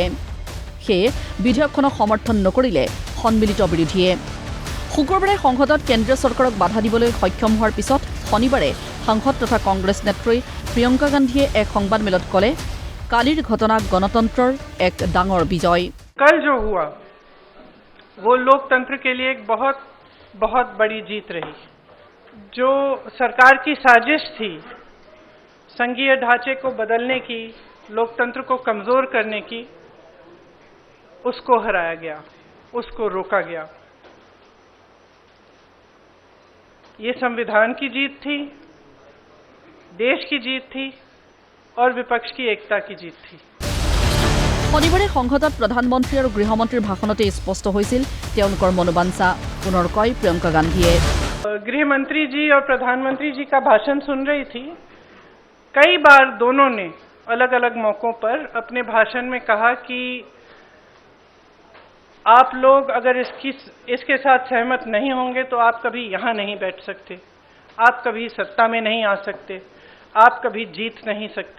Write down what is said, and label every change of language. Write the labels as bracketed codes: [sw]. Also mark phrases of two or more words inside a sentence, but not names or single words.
[as] সেয়ে বিধেয়কখনক সমৰ্থন নকৰিলে সন্মিলিত বিৰোধীয়ে। শুকুৰবাৰে সংসদত কেন্দ্ৰীয় চৰকাৰক বাধা দিবলৈ সক্ষম হোৱাৰ পিছত শনিবাৰে সাংসদ তথা কংগ্ৰেছ নেত্ৰী প্ৰিয়ংকা গান্ধীয়ে এক সংবাদমেলত ক'লে, কালিৰ ঘটনা গণতন্ত্ৰৰ এক ডাঙৰ বিজয়। [hi] कल जो हुआ वो लोकतंत्र के लिए एक बहुत बहुत बड़ी जीत रही। जो सरकार की साजिश थी संघीय ढांचे को बदलने की, लोकतंत्र को कमजोर करने की, उसको हराया गया, उसको रोका गया। ये संविधान की जीत थी, देश की जीत थी और विपक्ष की एकता की जीत थी। [as] শনিবাৰে সংসদত প্ৰধানমন্ত্ৰী আৰু গৃহমন্ত্ৰীৰ ভাষণতে স্পষ্ট হৈছিল তেওঁলোকৰ মনোবাঞ্ছা। পুনৰ কয় প্ৰিয়ংকা গান্ধীয়ে, [hi] गृह मंत्री जी और प्रधानमंत्री जी का भाषण सुन रही थी। कई बार दोनों ने अलग अलग मौकों पर अपने भाषण में कहा कि आप लोग अगर इसके साथ सहमत नहीं होंगे तो आप कभी यहाँ नहीं बैठ सकते, आप कभी सत्ता में नहीं आ सकते, आप कभी जीत नहीं सकते।